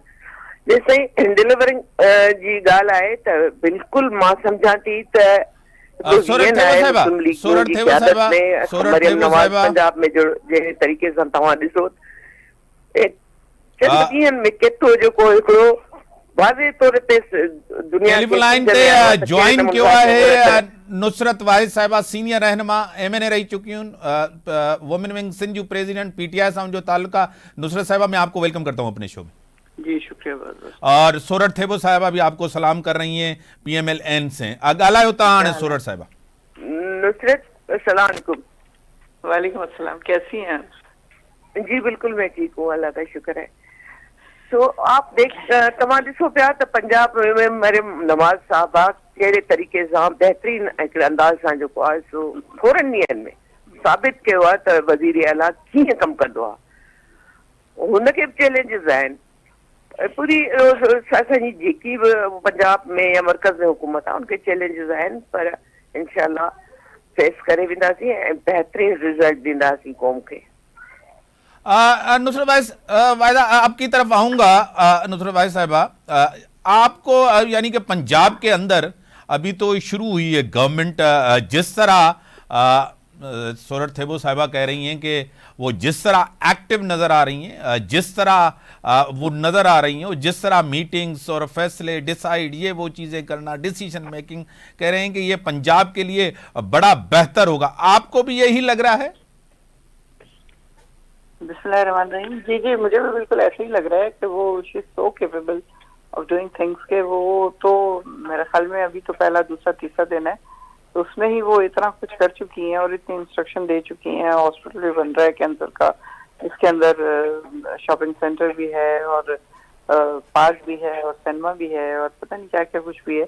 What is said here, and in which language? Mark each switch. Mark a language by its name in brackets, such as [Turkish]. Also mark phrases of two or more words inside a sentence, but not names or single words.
[Sindhi] जेसिताईं डिलीवरिंग जी ॻाल्हि आहे त बिल्कुलु मां सम्झां थी त पंजाब में जहिड़े तरीक़े सां तव्हां ॾिसो चंद ॾींहंनि में केतिरो जेको हिकिड़ो वाज़े तौर ते दुनिया जॉइन कियो आहे नुसरत वाहिद साहिबा, सीनियर रहनुमा, MNA रही चुकी हूँ, [English] women wing [Sindhi] सिंध जू प्रेसिडेंट, PTI सां उनजो ताल्लुक आहे। नुसरत साहिबा, [Urdu] میں آپ کو ویلکم کرتا ہوں اپنے شو میں. جی شکریہ. اور سورٹھ تھیبو صاحبہ بھی آپ کو سلام کر رہی ہیں PMLN سے. [Sindhi] ॻाल्हायो था हाणे सोरठ साहिबा। [Arabic] नुसरत السلام عليكم. وعليكم السلام, [Urdu] کیسی ہیں? جی بالکل میں ٹھیک ہوں، اللہ کا شکر ہے. [Sindhi] सो आप तव्हां ॾिसो पिया त पंजाब में मरियम नवाज़ साहिबा कहिड़े तरीक़े सां बहितरीन हिकिड़े अंदाज़ सां जेको आहे सो थोरनि ॾींहंनि में साबित कयो आहे त वज़ीर आला कीअं कमु कंदो आहे। हुनखे बि चैलेंजिस आहिनि, पूरी असांजी जेकी बि पंजाब में या मर्कज़ में हुकूमत आहे उनखे चैलेंजिस आहिनि, पर इंशाल्लाह फेस करे वेंदासीं ऐं बहितरीन रिज़ल्ट ॾींदासीं क़ौम खे। [Urdu] نصرت واحدہ، آپ کی طرف آؤں گا. نصرت واحد صاحبہ، آپ کو یعنی کہ پنجاب کے اندر ابھی تو شروع ہوئی ہے گورنمنٹ، جس طرح سورٹھ تھیبو صاحبہ کہہ رہی ہیں کہ وہ جس طرح ایکٹو نظر آ رہی ہیں، جس طرح وہ نظر آ رہی ہیں، جس طرح میٹنگز اور فیصلے ڈسائیڈ یہ وہ چیزیں کرنا, [English] decision making, [Urdu] کہہ رہے ہیں کہ یہ پنجاب کے لیے بڑا بہتر ہوگا. آپ کو بھی یہی لگ رہا ہے? بسم اللہ الرحمن الرحیم۔ جی جی، مجھے بھی بالکل ایسے ہی لگ رہا ہے کہ وہ [English] she is so capable of doing things [Urdu] کہ وہ تو میرے خیال میں ابھی تو پہلا دوسرا تیسرا دن ہے، تو اس میں ہی وہ اتنا کچھ کر چکی ہیں اور اتنی انسٹرکشن دے چکی ہیں. ہاسپٹل بھی بن رہا ہے کینسر کا، اس کے اندر [English] shopping center [Urdu] بھی ہے اور پارک بھی ہے اور سینما بھی ہے اور پتا نہیں کیا کیا کچھ بھی ہے.